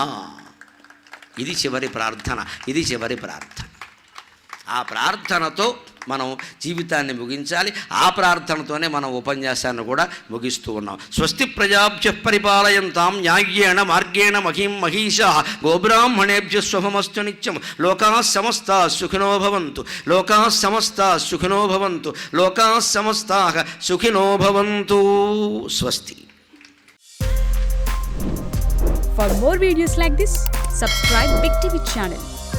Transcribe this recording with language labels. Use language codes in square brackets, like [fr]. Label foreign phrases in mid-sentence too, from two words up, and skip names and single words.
[te] ఇది చివరి ప్రార్థన, ఇది చివరి ప్రార్థన. ఆ ప్రార్థనతో మనం జీవితాన్ని ముగించాలి. ఆ ప్రార్థనతోనే మనం ఉపన్యాసాన్ని కూడా ముగిస్తూ ఉన్నాం. [sa] స్వస్తి ప్రజాభ్య పరిపాలయంతాం న్యాయ్యేణ మార్గేణ మహీం మహీషా గోబ్రాహ్మణేభ్య శుభమస్తు నిత్యం. లోకాః సమస్తాః సుఖినో భవంతు, లోకాః సమస్తాః సుఖినో భవంతు, లోకాః సమస్తాః సుఖినో భవంతు. స్వస్తి. [en] For more videos like this, subscribe Big TV channel.